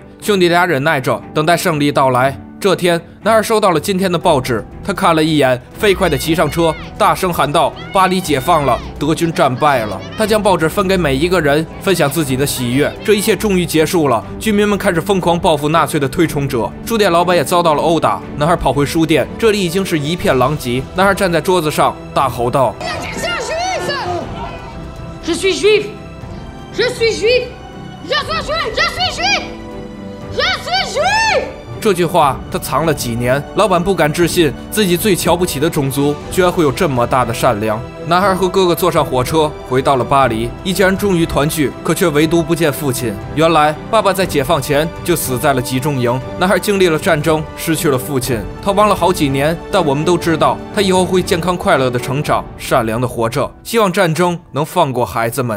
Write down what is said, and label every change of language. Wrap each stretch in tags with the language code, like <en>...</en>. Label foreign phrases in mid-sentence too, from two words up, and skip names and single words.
<zh>兄弟俩忍耐着，等待胜利到来。这天，男孩收到了今天的报纸，他看了一眼，飞快地骑上车，大声喊道：“巴黎解放了，德军战败了。” 他将报纸分给每一个人，分享自己的喜悦。这一切终于结束了，居民们开始疯狂报复纳粹的推崇者，书店老板也遭到了殴打。男孩跑回书店，这里已经是一片狼藉。男孩站在桌子上，大吼道</zh> <fr>：“Je suis juif, je suis juif, je suis juif, je suis juif, je suis juif。”</fr> <zh>这句话他藏了几年，老板不敢置信自己最瞧不起的种族居然会有这么大的善良。男孩和哥哥坐上火车回到了巴黎，一家人终于团聚，可却唯独不见父亲。原来爸爸在解放前就死在了集中营。男孩经历了战争，失去了父亲，逃亡了好几年，但我们都知道他以后会健康快乐的成长，善良的活着。希望战争能放过孩子们。</zh>